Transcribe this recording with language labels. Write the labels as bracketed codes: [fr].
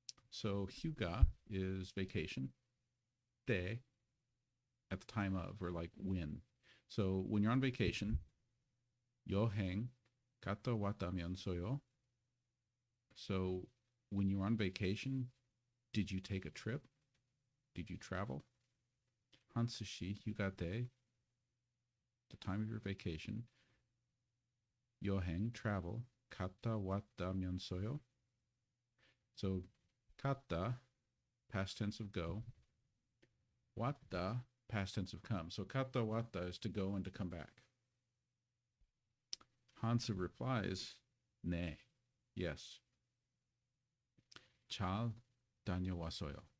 [en] So hyuga is vacation. De, at the time of, or like when. So when you're on vacation, [ko] 여행 갔다 왔다면서요. [en] So when you're on vacation, did you take a trip? Did you travel? [ko] 한스 씨 휴가 때, [en] the time of your vacation, [ko] 여행, travel, 갔다 왔다면서요. [en] So 갔다, past tense of go. 왔다, past tense of come. So 갔다 왔다 is to go and to come back. Hansa replies, [ko] 네, [en] yes. [ko] 잘 다녀왔어요.